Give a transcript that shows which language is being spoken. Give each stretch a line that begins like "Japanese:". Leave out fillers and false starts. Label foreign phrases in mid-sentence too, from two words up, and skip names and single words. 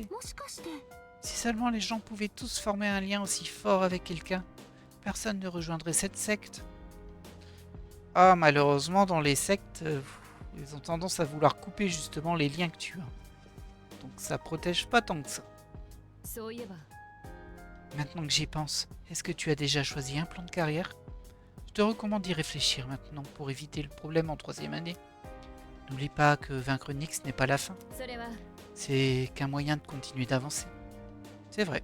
French: Si seulement les gens pouvaient tous former un lien aussi fort avec quelqu'un, personne ne rejoindrait cette secte. Ah, malheureusement, dans les sectes, ils ont tendance à vouloir couper justement les liens que tu as. Donc ça protège pas tant que ça.
Japanese: そういえば
French: Maintenant que j'y pense, est-ce que tu as déjà choisi un plan de carrière? Je te recommande d'y réfléchir maintenant pour éviter le problème en 3e année. N'oublie pas que vaincre Nyx n'est pas la fin.
Japanese: それは
French: C'est qu'un moyen de continuer d'avancer. C'est vrai.